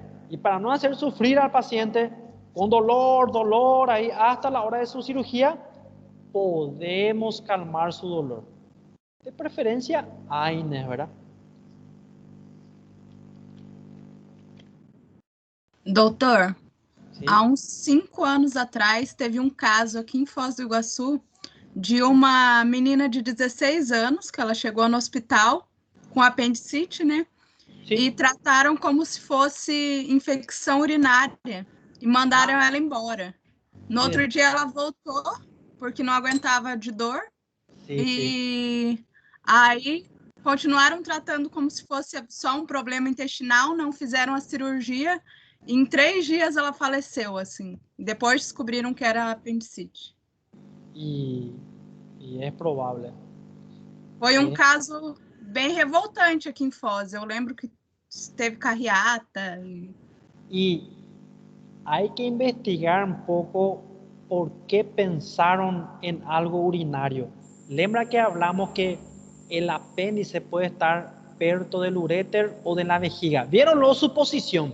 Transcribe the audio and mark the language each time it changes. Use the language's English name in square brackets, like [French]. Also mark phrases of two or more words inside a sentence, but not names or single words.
[Spanish] Y para no hacer sufrir al paciente con dolor ahí hasta la hora de su cirugía, podemos calmar su dolor. De preferencia, AINES, ¿verdad? [Portuguese] Doutor, [Spanish] Sí. [Portuguese] há uns 5 anos atrás teve um caso aqui em Foz do Iguaçu de uma menina de 16 anos, que ela chegou no hospital com apendicite, né? [Spanish] Sí. [Portuguese] E trataram como se fosse infecção urinária e mandaram ela embora. No outro dia ela voltou, porque não aguentava de dor, [Spanish] Sí, sí. [Portuguese] e aí continuaram tratando como se fosse só um problema intestinal, não fizeram a cirurgia, e em 3 dias ela faleceu, assim. Depois descobriram que era apendicite. [Spanish] Y es probable. [Portuguese] Foi um É. caso bem revoltante aqui em Foz. Eu lembro que teve carreata. [Spanish] Y hay que investigar un poco por qué pensaron en algo urinario. Lembra que hablamos que el apéndice puede estar perto del uréter o de la vejiga. ¿Vieron la suposición?